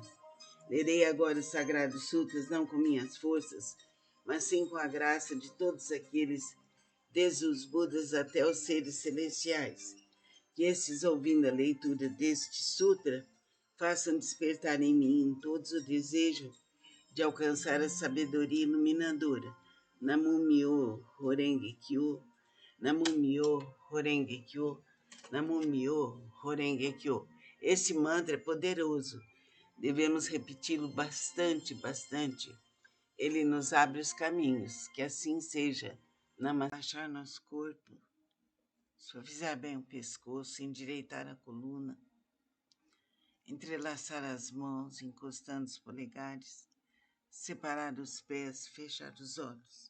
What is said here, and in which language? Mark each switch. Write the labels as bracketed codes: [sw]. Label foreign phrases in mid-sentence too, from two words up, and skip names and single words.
[pt] Lerei agora os Sagrados Sutras não com minhas forças, mas sim com a graça de todos aqueles, desde os Budas até os seres celestiais, que estes, ouvindo a leitura deste sutra, façam despertar em mim em todos o desejo de alcançar a sabedoria iluminadora. [ja] 南無妙法蓮華経、南無妙法蓮華経、南無妙法蓮華経. [pt] Esse mantra é poderoso. Devemos repeti-lo bastante, bastante. Ele nos abre os caminhos. Que assim seja. Relaxar nosso corpo, suavizar bem o pescoço, endireitar a coluna, entrelaçar as mãos, encostando os polegares, separar os pés, fechar os olhos.